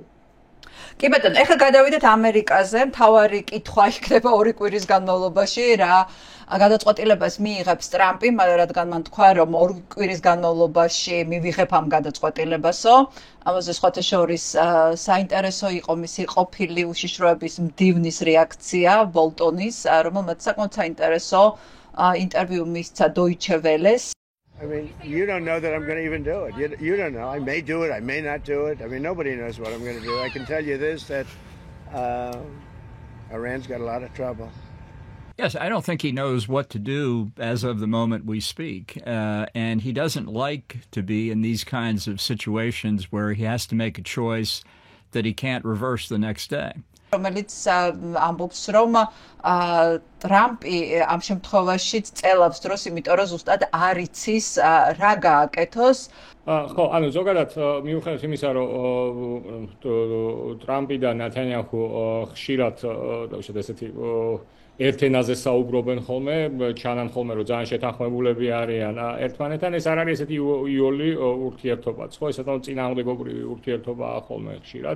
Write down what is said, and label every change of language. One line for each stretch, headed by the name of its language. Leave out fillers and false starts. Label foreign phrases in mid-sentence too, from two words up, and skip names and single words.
Georgian: კი ბატონო, ეხლა გადავიდეთ ამერიკაზე. მთავარი კითხვა იქნება 2 კვირის განმავლობაში, რა გადაწყვეტილებას მიიღებს ტრამპი, რადგან მან თქვა, რომ 2 კვირის განმავლობაში მივიღებ ამ გადაწყვეტილებასო. ამაზე სხვათა შორის საინტერესო იყო მისი ყოფილი უშიშროების მდივნის რეაქცია ბოლტონის, რომელმაც საკმაოდ საინტერესო interview მისცა Deutsche Welles.
English: I mean, you don't know that I'm going to even do it. You don't know. I may do it. I may not do it. I mean, nobody knows what I'm going to do. I can tell you this, that Iran's got a lot of trouble. Yes, I don't think he knows what to do as of the moment we speak. And he doesn't like to be in these kinds of situations where he has to make a choice that he can't reverse the next day.
Georgian: რომელიც ამბობს, რომ ტრამპი ამ შემთხვევაში წელავს დროს, იმიტომ რომ ზუსტად არ იცის რა გააკეთოს. ხო, ანუ ზოგადად მიუხედავად იმისა, რომ ტრამპი და ნათანიაჰუ ხშირად დაუშვათ ესეთი ერთენაზე საუბრობენ ხოლმე, ჩანან ხოლმე, რომ ძალიან შეთანხმებულები არიან ერთმანეთთან, ეს არ არის ესეთი იოლი ურთიერთობაც, ხო, ეს თვითონ წინააღმდეგობრივი ურთიერთობაა ხოლმე ხშირად.